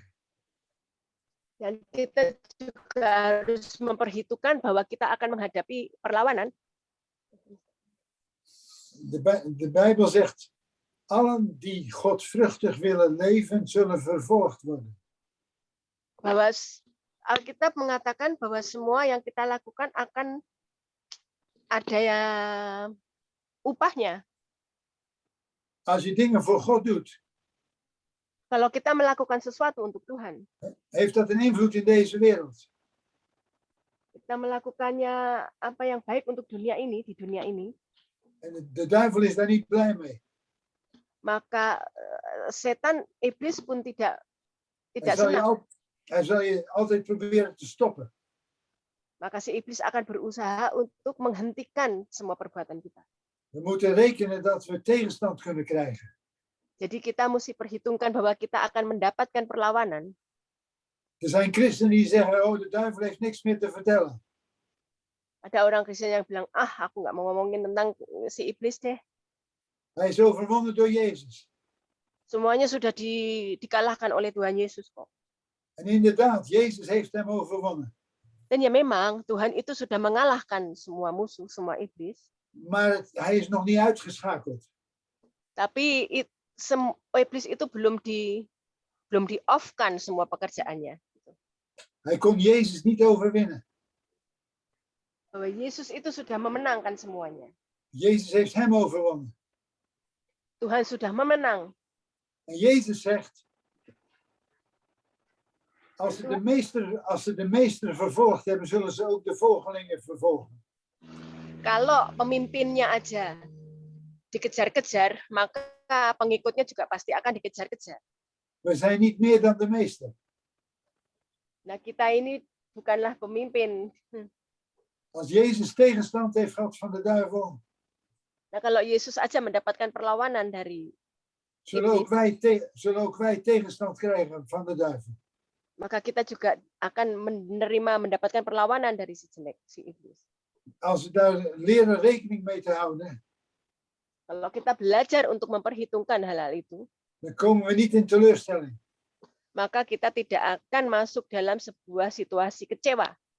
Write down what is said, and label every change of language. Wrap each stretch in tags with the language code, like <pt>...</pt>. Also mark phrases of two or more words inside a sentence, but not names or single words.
<id>Dan kita juga harus memperhitungkan bahwa kita akan menghadapi perlawanan.</id> <nl>De Bijbel zegt, allen die godvruchtig willen leven, zullen vervolgd worden.</nl> <id>Bahwa Alkitab mengatakan bahwa semua yang kita lakukan akan ada ya upahnya.</id> <nl>Als je dingen voor God doet,</nl> <id>Kalau kita melakukan sesuatu untuk Tuhan,</id> <nl>heeft dat een invloed in deze wereld.</nl> <id>kita melakukannya apa yang baik untuk dunia ini, di dunia ini,</id> <nl>En de duivel is daar niet blij mee.</nl> <id>maka setan, iblis pun tidak</id> <nl>Hij</nl> <id>senang.</id> <nl>zal je altijd proberen te stoppen.</nl> <id>Maka si iblis akan berusaha untuk menghentikan semua perbuatan kita.</id> <nl>We moeten rekenen dat we tegenstand kunnen krijgen.</nl> <id>Jadi kita mesti perhitungkan bahwa kita akan mendapatkan perlawanan.</id> <nl>Er zijn christenen die zeggen, oh, de duivel heeft niks meer te vertellen.</nl> <id>Ada orang Kristen yang bilang, aku nggak mau ngomongin tentang si iblis deh.</id> <nl>Hij is overwonnen door Jezus.</nl> <id>Semuanya sudah dikalahkan oleh Tuhan Yesus kok.</id> <nl>En inderdaad, Jezus heeft hem overwonnen.</nl> <id>Dan ya memang Tuhan itu sudah mengalahkan semua musuh, semua iblis.</id> <nl>Maar hij is nog niet uitgeschakeld.</nl> <id>Tapi iblis itu belum di-off-kan semua pekerjaannya.</id> <nl>Hij kon Jezus niet overwinnen.</nl> <id>Bahwa Yesus itu sudah memenangkan semuanya.</id> <nl>Jezus heeft hem overwonnen.</nl> <id>Tuhan sudah memenang.</id> <nl>En Jezus zegt, als ze de meester vervolgd hebben, zullen ze ook de volgelingen vervolgen.</nl> <id>Kalau pemimpinnya aja dikejar-kejar, maka pengikutnya juga pasti akan dikejar-kejar.</id> <nl>We zijn niet meer dan de meester.</nl> <id>Nah, kita ini bukanlah pemimpin.</id> <nl>Als Jezus tegenstand heeft gehad van de duivel,</nl> <id>Nah, kalau Yesus aja mendapatkan perlawanan dari</id> <nl>zullen ook wij tegenstand krijgen van de duivel.</nl> <id>Maka kita juga akan mendapatkan perlawanan dari si jelek, si iblis.</id> <nl>Als we daar leren rekening mee te houden,</nl> <id>Kalau kita belajar untuk memperhitungkan hal-hal itu,</id> <nl>dan komen we niet in teleurstelling.</nl> <id>maka kita tidak akan masuk dalam sebuah situasi kecewa.</id>